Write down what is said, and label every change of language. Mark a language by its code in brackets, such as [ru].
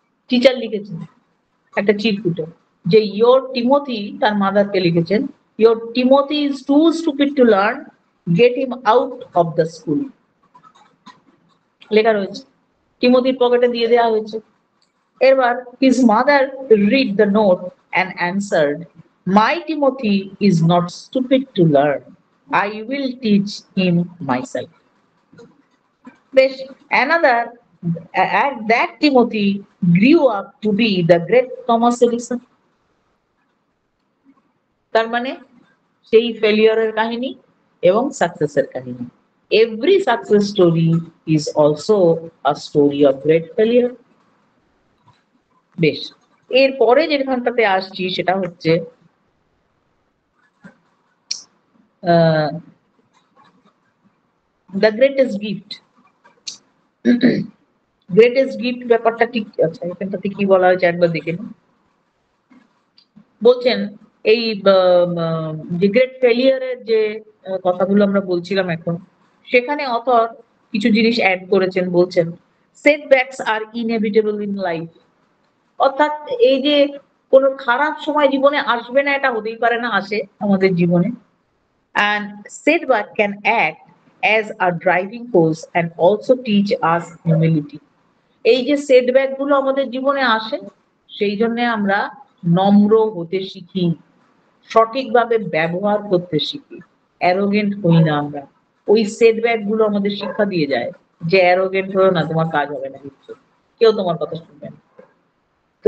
[bn] Teacher লিখেছেন একটা চিরকুটে, যে [en] your Timothy, তার মাদারকে লিখেছেন, your Timothy is too stupid to learn, get him out of the school, [bn] লেখা রয়েছে, টিমোথির পকেটে দিয়ে দেওয়া হয়েছে। এবার [en] his mother read the note and answered, my Timothy is not stupid to learn, I will teach him myself. [bn] বেশ, [en] another and that Timothy grew up to be the great Thomas Edison. [bn] তার মানে সেই ফেলিওরের কাহিনী এবং সাকসেসের কাহিনী। [en] Every success story is also a story of great failure. [bn] বেশ, এরপরে যেখানটাতে আসছি সেটা হচ্ছে [en] The greatest gift. [bn] Greatest gift ব্যাপারটা ঠিক আছে, এখানটাতে কি বলা হয়েছে একবার দেখে নিন। বলছেন এই যে গ্রেট ফেলিয়ারের যে কথাগুলো আমরা বলছিলাম এখন, সেখানে অথর কিছু জিনিস অ্যাড করেছেন। বলছেন [en] setbacks are inevitable in life, [bn] অর্থাৎ এই যে কোনো খারাপ সময় জীবনে আসবে না এটা হতেই পারে না, আসে আমাদের জীবনে। [en] and setback can act as a driving force and also teach us humility. [bn] এই যে সেটব্যাক গুলো আমাদের জীবনে আসে, সেই জন্য আমরা নম্র হতে শিখি, সঠিকভাবে ব্যবহার করতে শিখি, অ্যারোগেন্ট হই না আমরা। ওই সেটব্যাক গুলো আমাদের শিক্ষা দিয়ে যায় যে অ্যারোগেন্ট হয়েও না, তোমার কাজ হবে না, কিছু কেউ তোমার কথা শুনবে না। তো